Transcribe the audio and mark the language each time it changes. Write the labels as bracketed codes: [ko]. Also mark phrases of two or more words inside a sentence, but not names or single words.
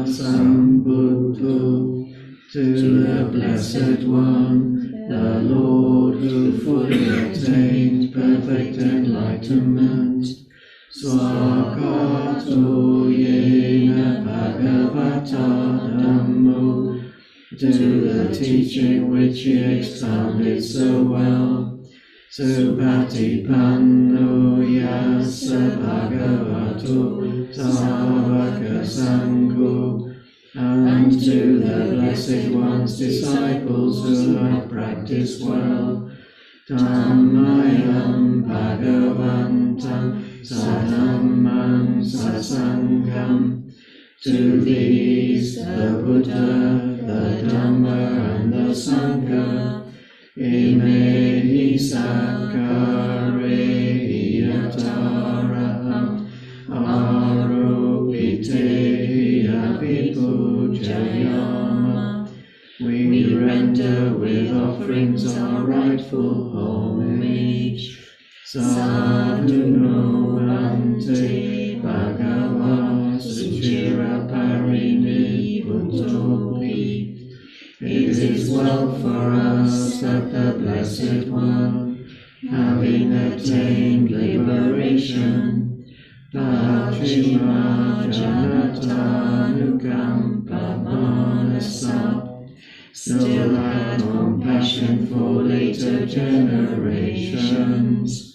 [pi] Sambuddho, [en] to the Blessed One, the Lord who fully attained perfect enlightenment. [pi] Swakato yena Bhagavata Dhammo, [en] to the teaching which he expounded so well. [pi] Supatipanno yassa bhagavato savaka sangho, [en] and to the Blessed One's disciples who have practiced well. [pi] Dhammayam bhagavantam sadhammam sasangham, [en] to these the Buddha, the Dhamma and the Sangha, [pi] Imehi sakkare yataraham aropite abhipujayama. [en] We render with offerings our rightful homage. [pi] Sadhuno bhante bhagava suchira parini buddhopi. [en] It is well for us that the Blessed One, having attained liberation, [pi] Pachima Janatanukampa Manasa, [en] still had compassion for later generations.